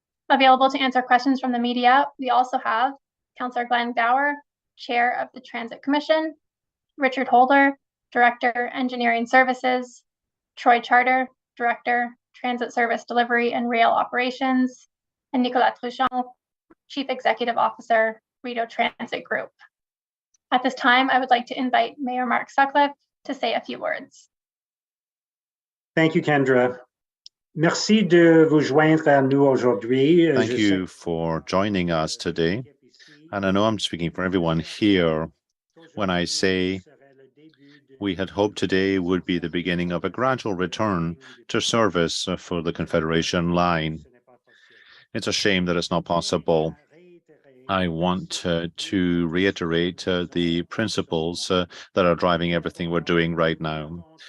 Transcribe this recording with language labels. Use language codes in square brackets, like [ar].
[en] Available to answer questions from the media, we also have Councillor Glenn Gower, Chair of the Transit Commission, Richard Holder, Director, Engineering Services, Troy Charter, Director, Transit Service Delivery and Rail Operations, and Nicolas Truchon, Chief Executive Officer, Rideau Transit Group. At this time, I would like to invite Mayor Mark Sutcliffe to say a few words. Thank you, Kendra. [fr] Merci de vous joindre à nous aujourd'hui. [en] Thank you for joining us today. And I know I'm speaking for everyone here when I say we had hoped today would be the beginning of a gradual return to service for the Confederation line. It's a shame that it's not possible. I want to reiterate the principles that are driving everything we're doing right now.